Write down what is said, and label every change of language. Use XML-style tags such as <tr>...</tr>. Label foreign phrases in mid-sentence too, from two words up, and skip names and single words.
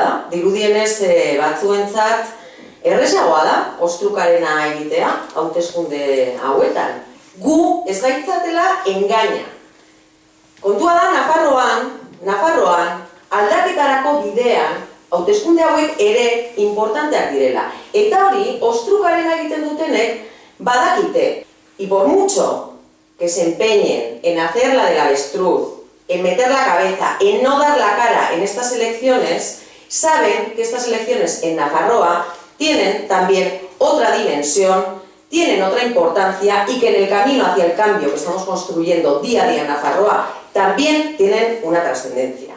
<eu>dirudienez batzuentzat errezagoa da ostrukarena egitea, hauteskunde hauetan. Gu ez gaitzatela engaina. Kontua da Nafarroan, aldaketarako bidean, hauteskunde hauek ere importanteak direla. Eta hori, ostrukarena egiten dutenek badakite.</eu> <es>Y por mucho que se empeñen en hacer la del avestruz, en meter la cabeza, en no dar la cara en estas elecciones, saben que estas elecciones en Nafarroa tienen también otra dimensión, tienen otra importancia y que en el camino hacia el cambio que estamos construyendo día a día en Nafarroa también tienen una trascendencia.</es>